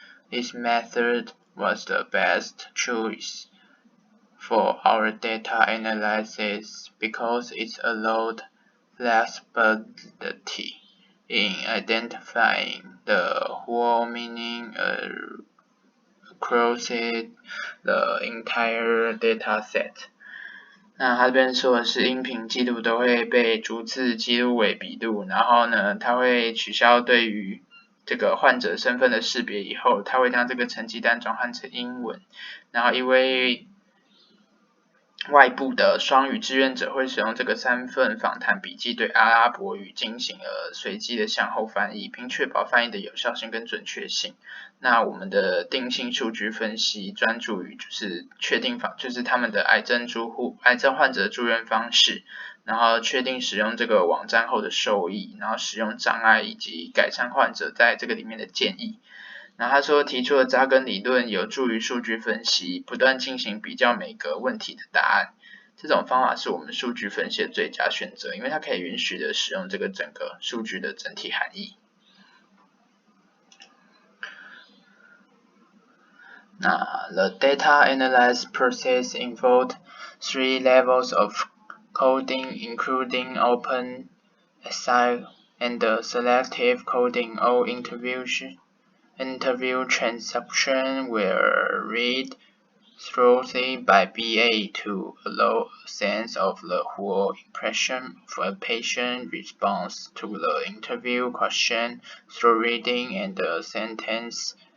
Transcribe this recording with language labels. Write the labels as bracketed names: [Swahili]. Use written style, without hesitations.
[English] This method was the best choice for our data analysis because it allowed flexibility in identifying the whole meaning across the entire data set. [Chinese] 那他这边说的是音频记录都会被逐字记录为笔录，然后呢，它会取消对于这个患者身份的识别以后，它会将这个成绩单转换成英文，然后因为外部的双语志愿者会使用这个3份访谈笔记对阿拉伯语进行了随机的向后翻译，并确保翻译的有效性跟准确性。那我们的定性数据分析专注于就是确定就是他们的癌症患者住院方式，然后确定使用这个网站后的受益，然后使用障碍以及改善患者在这个里面的建议。然后他说提出的扎根理论有助于数据分析，不断进行比较每个问题的答案。这种方法是我们数据分析的最佳选择，因为它可以允许的使用这个整个数据的整体含义。 [English] 那 The data analysis process involved 3 levels of coding, including open, assign, and selective coding. All interview transcriptions were read thoroughly by BA to allow a sense of the whole impression of a patient response to the interview question through reading and the sentence